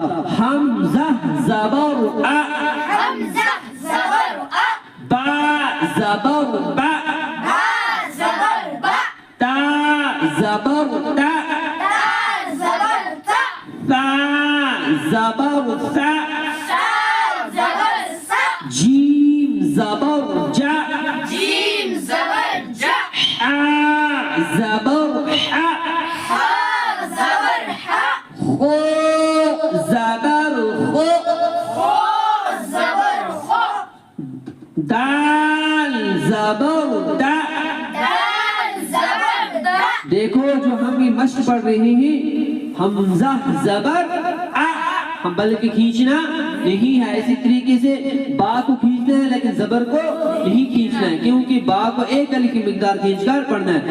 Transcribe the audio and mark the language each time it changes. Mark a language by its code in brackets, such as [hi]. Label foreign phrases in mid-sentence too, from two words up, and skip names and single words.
[ur] حمزہ زبر با زبر با تا زبر تا ثا زبر ثا جیم زبر جا حا زبر حا خو زبر خو دال زبر دا. دیکھو جو ہم یہ مشق پڑھ رہے ہیں حمزہ زبر ہم بلکہ کھینچنا نہیں ہے. اسی طریقے سے با کو کھینچنا ہے لیکن زبر کو نہیں کھینچنا ہے, کیونکہ با کو ایک علی کی مقدار کھینچ کر پڑھنا ہے.